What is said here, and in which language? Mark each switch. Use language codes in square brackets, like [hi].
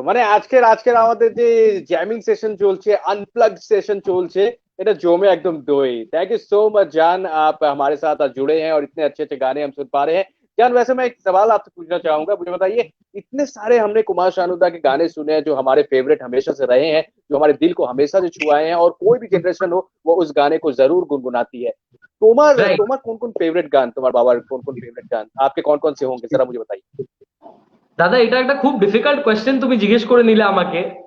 [bn] মানে আজকের আজকের আমাদের যে জ্যামিং সেশন চলছে, अनप्लग सेशन চলছে, এটা জমে एकदम দই। [en] thank you so much [hi] जान, आप हमारे साथ आज जुड़े हैं और इतने अच्छे अच्छे गाने हम सुन पा रहे हैं। जान, वैसे मैं एक सवाल आपसे पूछना चाहूंगा, मुझे बताइए, इतने सारे हमने कुमार शानुदा के गाने सुने हैं जो हमारे फेवरेट हमेशा से रहे हैं, जो हमारे दिल को हमेशा से छुआए हैं, और कोई भी जनरेशन हो वो उस गाने को जरूर गुनगुनाती है। [bn] তোমার [en] right [bn] তোমার কোন কোন ফেভারিট গান, তোমার বাবার কোন কোন ফেভারিট গান, [hi] आपके कौन कौन से होंगे, जरा मुझे बताइए। [bn] দাদা, এটা একটা খুব ডিফিকাল্ট কোয়েশ্চেন তুমি জিজ্ঞেস করে নিলে আমাকে।